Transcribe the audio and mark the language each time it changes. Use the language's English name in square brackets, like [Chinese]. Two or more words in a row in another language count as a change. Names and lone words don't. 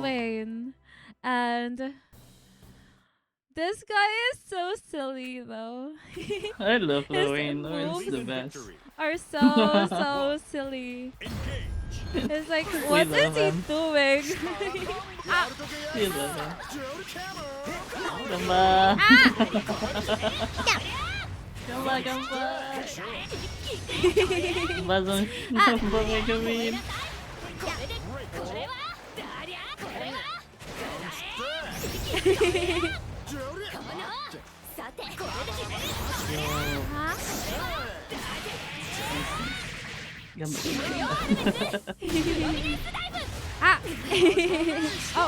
[English] Levane, and this guy is so silly though. I love His Lorraine. Lorraine's the moves best. are so silly. It's like, what is love he him. doing? We love him. [Japanese] Gamba. Gamba, gamba. Gamba, gamba, megumin. これでこれはだりゃこれはこのさてこれで決める Gamba. Ah! Oh!